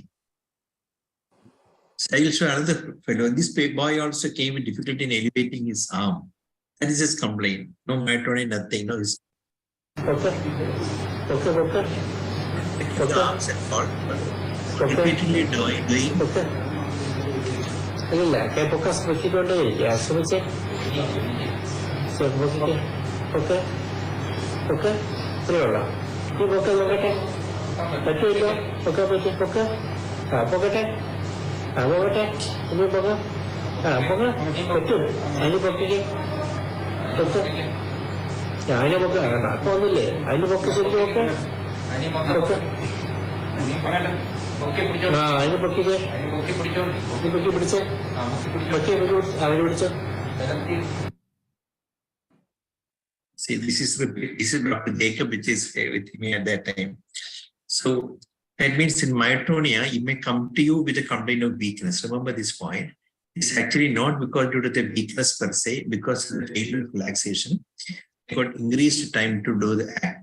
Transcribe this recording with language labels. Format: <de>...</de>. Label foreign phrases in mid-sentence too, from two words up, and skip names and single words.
<en>So I will show another fellow. This boy also came with difficulty in elevating his arm. That is his complaint. No myotonia, nothing. No. Okay. The arms and all. Repeatedly doing. Okay.</en> <id>Ini lah, kayak bekas begitu deh, ya selesai. Siap begitu. Okay. Terus lah. Ini bekas. Betul itu. Betul. Betul. Ini bekas. Betul. Ini bekas. Betul.</id> <ml>അതിനെ പൊക്കെ അപ്പൊ ഒന്നുമില്ലേ അതിന് പൊക്കെ ശരിക്കും പൊക്കെ ആ അതിന് പൊക്കിക്ക് പൊക്കി പിടിച്ചേ പൊക്കി അവര് പിടിച്ചോ.</ml> <en>See, this is Dr. Jacob, which is with me at that time. So that means in myotonia, it may come to you with a complaint of weakness. Remember this point. It's actually not because due to the weakness per se, because of the failure of relaxation, you got increased time to do the act.</en>